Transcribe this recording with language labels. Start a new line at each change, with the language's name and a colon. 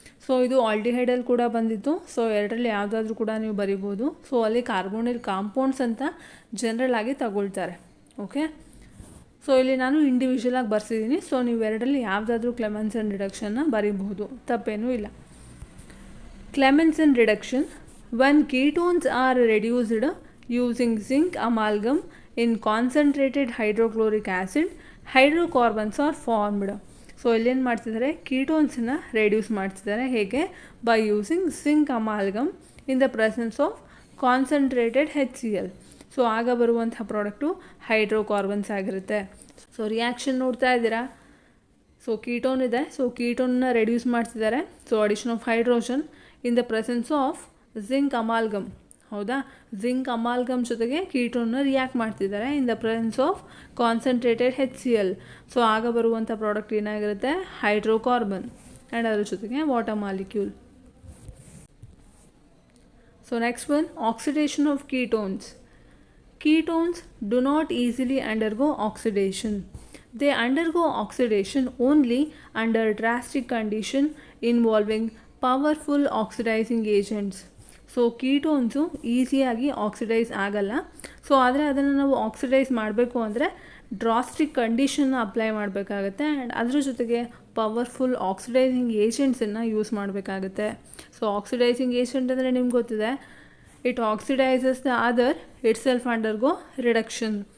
Kannada: So ಇದು ಆಲ್ಡಿಹೈಡಲ್ಲಿ ಕೂಡ ಬಂದಿತ್ತು. ಸೊ ಎರಡರಲ್ಲಿ ಯಾವುದಾದ್ರೂ ಕೂಡ ನೀವು ಬರಿಬೋದು. ಸೊ ಅಲ್ಲಿ ಕಾರ್ಬೋನಿಲ್ ಕಾಂಪೌಂಡ್ಸ್ ಅಂತ ಜನರಲ್ ಆಗಿ ತಗೊಳ್ತಾರೆ. ಓಕೆ, ಸೊ ಇಲ್ಲಿ ನಾನು ಇಂಡಿವಿಜುವಲಾಗಿ ಬರ್ಸಿದ್ದೀನಿ. ಸೊ ನೀವು ಎರಡರಲ್ಲಿ ಯಾವುದಾದ್ರೂ ಕ್ಲೆಮೆನ್ಸನ್ ರಿಡಕ್ಷನ್ನ ಬರೀಬಹುದು, ತಪ್ಪೇನೂ ಇಲ್ಲ.
English: Clemmensen reduction: when ketones are reduced using zinc amalgam in concentrated hydrochloric acid, hydrocarbons are formed.
Kannada: So ಇಲ್ಲೇನು ಮಾಡ್ತಿದ್ದಾರೆ, ಕೀಟೋನ್ಸನ್ನ ರೆಡ್ಯೂಸ್ ಮಾಡ್ತಿದ್ದಾರೆ. ಹೇಗೆ?
English: By using zinc amalgam in the presence of concentrated HCl.
Kannada: So ಆಗ ಬರುವಂಥ ಪ್ರಾಡಕ್ಟು ಹೈಡ್ರೋಕಾರ್ಬನ್ಸ್ ಆಗಿರುತ್ತೆ. ಸೊ ರಿಯಾಕ್ಷನ್ ನೋಡ್ತಾ ಇದ್ದೀರಾ. So ketone ಇದೆ, ಸೊ ಕೀಟೋನ್ನ ರೆಡ್ಯೂಸ್ ಮಾಡ್ತಿದ್ದಾರೆ.
English: So addition of hydrogen in the presence of zinc amalgam.
Kannada: ಹೌದಾ, ಜಿಂಕ್ ಅಮಾಲ್ಗಮ್ ಜೊತೆಗೆ ಕೀಟೋನ್ನ react ಮಾಡ್ತಿದ್ದಾರೆ
English: In the presence of concentrated HCl.
Kannada: So ಆಗ ಬರುವಂಥ ಪ್ರಾಡಕ್ಟ್ ಏನಾಗಿರುತ್ತೆ, ಹೈಡ್ರೋಕಾರ್ಬನ್ ಆ್ಯಂಡ್ ಅದ್ರ ಜೊತೆಗೆ water molecule.
English: So next one, oxidation of ketones. Ketones do not easily undergo oxidation. They undergo oxidation only under drastic condition involving powerful oxidizing agents.
Kannada: So ಕೀಟೋನ್ಸು ಈಸಿಯಾಗಿ oxidise ಆಗಲ್ಲ. So ಆದರೆ ಅದನ್ನು ನಾವು oxidise ಮಾಡಬೇಕು ಅಂದರೆ drastic ಕಂಡೀಷನ್ನ apply ಮಾಡಬೇಕಾಗತ್ತೆ and ಅದ್ರ ಜೊತೆಗೆ ಪವರ್ಫುಲ್ ಆಕ್ಸಿಡೈಸಿಂಗ್ ಏಜೆಂಟ್ಸನ್ನು ಯೂಸ್ ಮಾಡಬೇಕಾಗತ್ತೆ. ಸೊ ಆಕ್ಸಿಡೈಸಿಂಗ್ ಏಜೆಂಟ್ ಅಂದರೆ ನಿಮ್ಗೆ ಗೊತ್ತಿದೆ,
English: It oxidises the other itself undergo reduction.